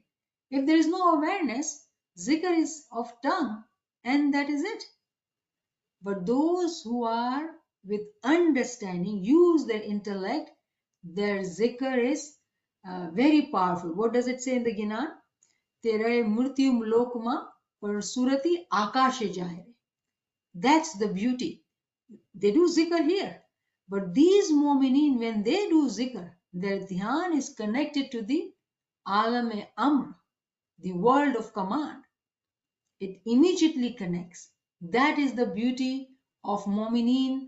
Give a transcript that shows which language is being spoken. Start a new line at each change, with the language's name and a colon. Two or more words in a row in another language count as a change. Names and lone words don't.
English: If there is no awareness, zikr is of tongue and that is it. But those who are with understanding, use their intellect, their zikr is very powerful. What does it say in the Ginan?
Gujarati: Tere murtyum lokma par surati akashe jahire.
English: That's the beauty. They do zikr here. But these mu'mineen, when they do zikr, their dhyan is connected to the alam-e-amr, the world of command. It immediately connects. That is the beauty of mu'mineen.